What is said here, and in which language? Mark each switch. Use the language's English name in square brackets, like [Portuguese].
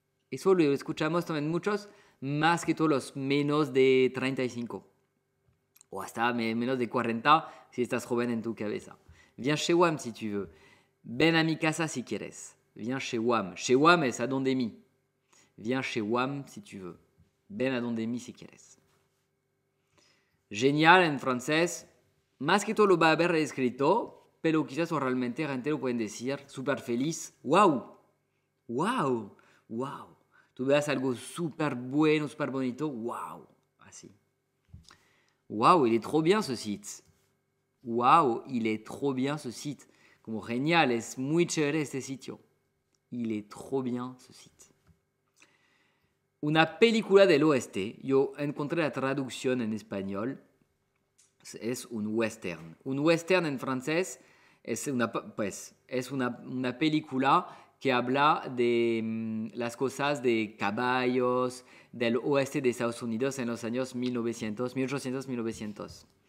[Spanish] Eso lo escuchamos también muchos, más que todos los menos de 35. O hasta menos de 40 si estás joven en tu cabeza. [French] Viens chez WAM si tu veux. [Spanish] Ven a mi casa si quieres. [French] Viens chez WAM. [Spanish] Chez WAM es a donde mi. [French] Viens chez WAM si tu veux. [Spanish] Ven a donde mi si quieres. Genial en francés. Más que todo lo va a haber escrito, pero quizás oralmente gente lo pueden decir súper feliz. ¡Wow! ¡Wow! ¡Wow! Tú veas algo súper bueno, súper bonito. ¡Wow! Así. [French] ¡Wow! Il est trop bien ce site. ¡Wow! Il est trop bien ce site. [Spanish] Como genial, es muy chévere este sitio. [French] Il est trop bien ce site. [Spanish] Una película del oeste. Yo encontré la traducción en español. Es un western. Un western en francés es una película que habla de las cosas de caballos del oeste de Estados Unidos en los años 1800-1900.